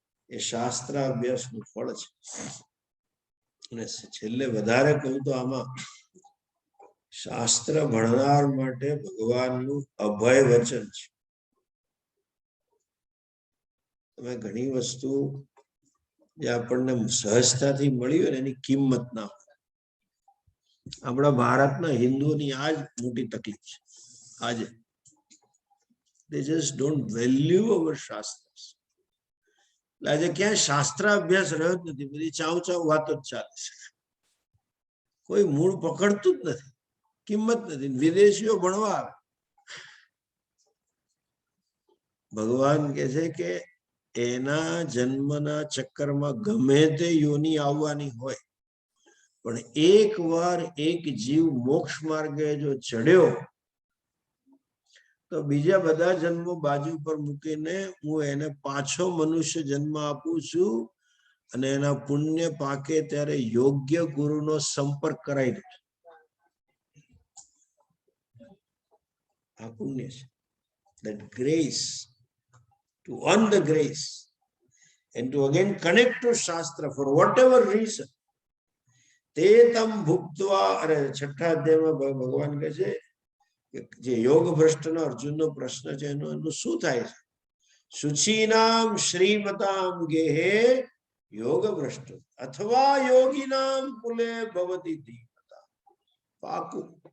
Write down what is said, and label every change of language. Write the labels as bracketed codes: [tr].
[gu] એ શાસ્ત્ર અભ્યાસનું ફળ છે. અને છેલ્લે વધારે કહું તો આમાં શાસ્ત્ર ભણનાર માટે ભગવાનનું અભય વચન છે. તમે ઘણી વસ્તુ જે આપણને સહજતાથી મળી હોય ને એની કિંમત ના હોય. આપણા ભારતના હિન્દુઓની આ જ મોટી તકલીફ છે આજે. [en] They just don't value our shastras. [gu] આજે ક્યાંય શાસ્ત્ર અભ્યાસ રહ્યો જ નથી. બધી ચાવ ચાવ વાતો જ ચાલે છે. કોઈ મૂળ પકડતું જ નથી, કિંમત નથી. વિદેશીઓ ભણવા આવે. ભગવાન કહે છે કે એના જન્મના ચક્કરમાં ગમે તે યોની આવવાની હોય, પણ એક વાર એક જીવ મોક્ષ માર્ગે જો ચડ્યો તો બીજા બધા જન્મો બાજુ પર મૂકીને હું એને પાછો મનુષ્ય જન્મ આપું છું અને એના પુણ્ય પાકે ત્યારે યોગ્ય ગુરુનો સંપર્ક કરાવી દે. આ પુણ્ય છે. [en] That grace, to earn the grace and to again connect to Shastra for whatever reason. [sa] તે તમ ભુક્તવા. [gu] અરે છઠ્ઠા અધ્યાયમાં ભગવાન કહે છે જે યોગ ભ્રષ્ટનો અર્જુનનો પ્રશ્ન છે એનું શું થાય છે? [sa] શુચિનામ શ્રીમતામ ગેહે યોગ ભ્રષ્ટ અથવા યોગીનામ કુલે ભવતી ધીમતા. [gu] પાકું.